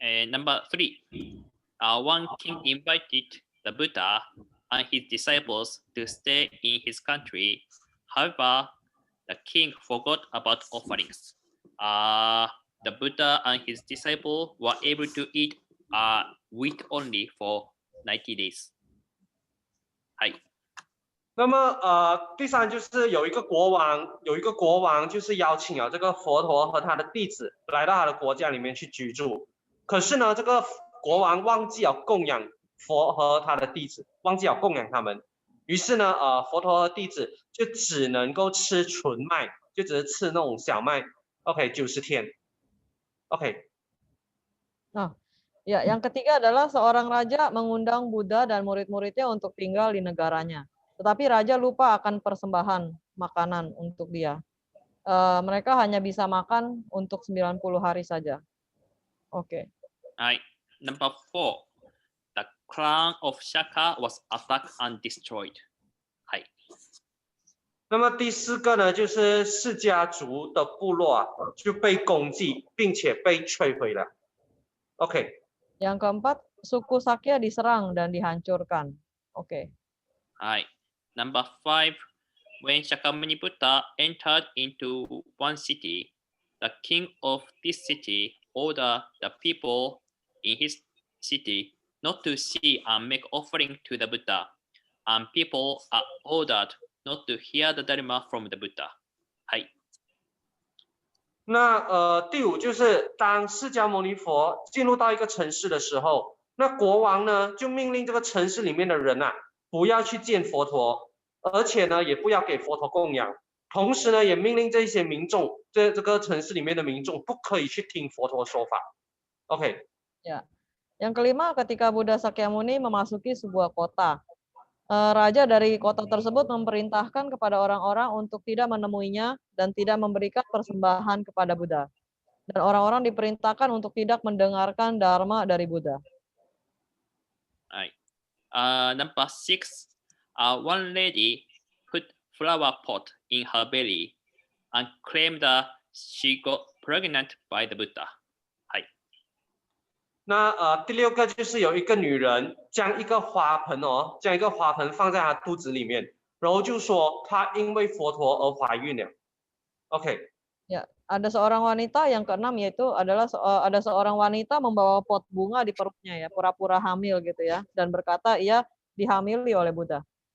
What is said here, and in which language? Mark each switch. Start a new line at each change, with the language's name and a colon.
English: Number 3, one king invited the Buddha and his disciples to stay in his country. However, the king forgot about offerings. The Buddha and his disciples were able to eat wheat only for 90 days. はい。
Chinese: 那么第三就是有一个国王就是邀请了这个佛陀和他的弟子来到他的国家里面去居住，可是呢，这个国王忘记了供养佛和他的弟子，忘记了供养他们，于是呢，佛陀和弟子就只能够吃纯麦，就只是吃那种小麦。 OK， 90天。OK。
Indonesian: Nah, ya, yang ketiga adalah seorang raja mengundang Buddha dan murid-muridnya untuk tinggal di negaranya. Tetapi raja lupa akan persembahan makanan untuk dia. Mereka hanya bisa makan untuk 90 hari saja. Oke.
English: Number 4. clan of Shaka was attacked and destroyed. はい。
Chinese: 那么第四个呢，就是释迦族的部落啊就被攻击，并且被摧毁了。 OK，
Indonesian: Yang keempat, suku Sakya diserang dan dihancurkan. Oke. はい。
English: Number 5, when Shakyamuni Buddha entered into one city, the king of this city ordered the people in his city not to see and make offering to the Buddha, and people are ordered not to hear the Dharma from the Buddha. はい。
Chinese: 那第五就是当释迦牟尼佛进入到一个城市的时候，那国王呢就命令这个城市里面的人啊不要去见佛陀，而且呢也不要给佛陀供养，同时呢也命令这些民众，这个城市里面的民众不可以去听佛陀说法。 OK，
Indonesian: Ya. Yang kelima, ketika Buddha Sakyamuni memasuki sebuah kota, raja dari kota tersebut memerintahkan kepada orang-orang untuk tidak menemuinya dan tidak memberikan persembahan kepada Buddha. Dan orang-orang diperintahkan untuk tidak mendengarkan dharma dari Buddha. はい。
English: Number 6, one lady put flower pot in her belly and claimed that she got pregnant by the Buddha. はい。
Chinese: 那第六个就是有一个女人将一个花盆放在她肚子里面，然后就说她因为佛陀而怀孕了。 OK，
Indonesian: Ya, ada seorang wanita yang keenam yaitu adalah ada seorang wanita membawa pot bunga di perutnya ya, pura-pura hamil gitu ya, dan berkata ia dihamili oleh Buddha.